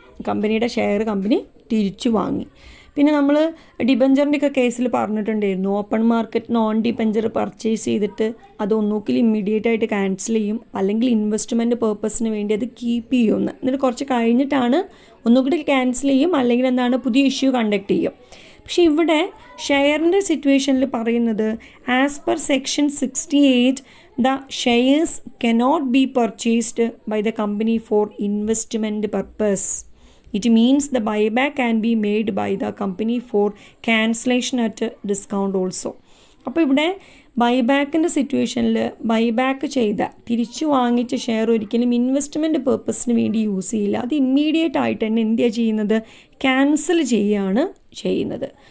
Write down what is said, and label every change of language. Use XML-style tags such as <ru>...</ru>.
<ml>കമ്പനിയുടെ share company തിരിച്ചു വാങ്ങി. പിന്നെ നമ്മൾ ഡിബഞ്ചറിൻ്റെയൊക്കെ കേസിൽ പറഞ്ഞിട്ടുണ്ടായിരുന്നു, open market non debenture purchase ചെയ്തിട്ട് അത് ഒന്നുകിൽ ഇമ്മീഡിയറ്റ് ആയിട്ട് ക്യാൻസൽ ചെയ്യും, അല്ലെങ്കിൽ ഇൻവെസ്റ്റ്മെൻറ്റ് പേർപ്പസിന് വേണ്ടി അത് കീപ്പ് ചെയ്യുമെന്ന്. എന്നിട്ട് കുറച്ച് കഴിഞ്ഞിട്ടാണ് ഒന്നുകൂടി ക്യാൻസൽ ചെയ്യും, അല്ലെങ്കിൽ എന്താണ് പുതിയ ഇഷ്യൂ കണ്ടക്ട് ചെയ്യും. പക്ഷേ ഇവിടെ ഷെയറിൻ്റെ സിറ്റുവേഷനിൽ പറയുന്നത്</ml> <en>As per section 68 the shares cannot be purchased by the company for investment purpose. It means the buyback can be made by the company for cancellation at discount also.</en> <ml>അപ്പോൾ ഇവിടെ ബൈബാക്കിൻ്റെ സിറ്റുവേഷനിൽ buyback ചെയ്ത തിരിച്ചു വാങ്ങിച്ച ഷെയർ ഒരിക്കലും investment പേർപ്പസിന് വേണ്ടി use ചെയ്യില്ല. അത് ഇമ്മീഡിയറ്റ് ആയിട്ട് തന്നെ എന്ത് ചെയ്യുന്നത്, ക്യാൻസൽ ചെയ്യുകയാണ് ചെയ്യുന്നത്.</ml>